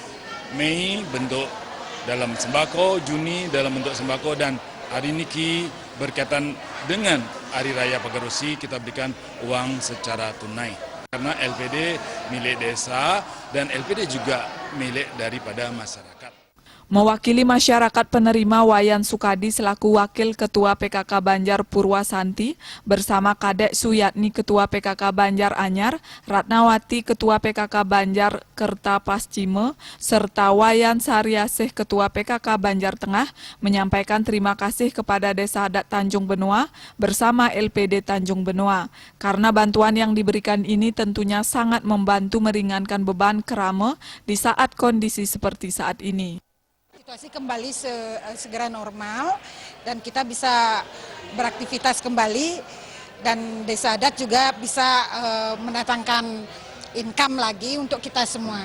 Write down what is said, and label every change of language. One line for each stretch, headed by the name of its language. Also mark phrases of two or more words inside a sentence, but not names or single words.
Indonesian: Mei bentuk dalam sembako, Juni dalam bentuk sembako, dan hari ini berkaitan dengan Hari Raya Pagerwesi kita berikan uang secara tunai. Karena LPD milik desa dan LPD juga milik daripada masyarakat. Mewakili masyarakat penerima, Wayan Sukadi selaku Wakil Ketua PKK Banjar Purwasanti bersama Kadek Suyatni Ketua PKK Banjar Anyar, Ratnawati Ketua PKK Banjar Kerta Pascime, serta Wayan Saryasih Ketua PKK Banjar Tengah menyampaikan terima kasih kepada Desa Adat Tanjung Benoa bersama LPD Tanjung Benoa. Karena bantuan yang diberikan ini tentunya sangat membantu meringankan beban kerama di saat kondisi seperti saat ini. Situasi kembali segera normal dan kita bisa beraktivitas kembali dan desa adat juga bisa mendatangkan income lagi untuk kita semua.